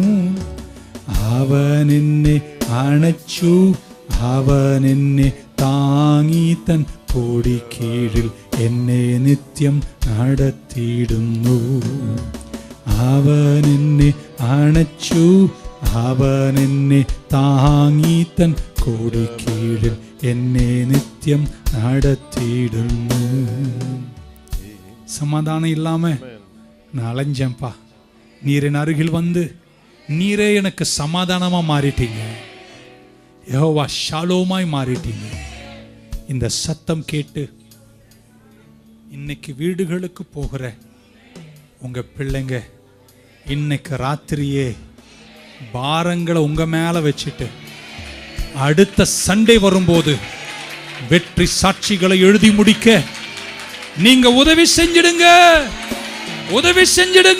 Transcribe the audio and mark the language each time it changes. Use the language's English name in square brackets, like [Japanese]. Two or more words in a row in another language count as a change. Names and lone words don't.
[Malayalam] അവൻ എന്നെ അണച്ചു, അവൻ എന്നെ താങ്ങി തൻ കൊടിക്കീഴിൽ എന്നെ നിത്യം നടത്തിയിടുന്നു. അവൻ എന്നെ അണച്ചു, അവൻ എന്നെ താങ്ങി തൻ കൊടിക്കീഴിൽ എന്നെ നിത്യം നടത്തിയിടുന്നു. [Tamil] சமாதானம் இல்லாம நான் அலைஞ்சேன்ப்பா, நீர் என் அருகில் வந்து நீரே எனக்கு சமாதானமா மாறிட்டீங்க. யெகோவா ஷாலோமாய் மாறிட்டீங்க. இந்த சத்தம் கேட்டு இன்னைக்கு வீடுகளுக்கு போகிற உங்க பிள்ளைங்க இன்னைக்கு ராத்திரியே பாரங்களை உங்க மேல வச்சுட்டு அடுத்த சண்டே வரும்போது வெற்றி சாட்சிகளை எழுதி முடிக்க நீங்க உதவி செஞ்சிடுங்க, உதவி செஞ்சிடுங்க.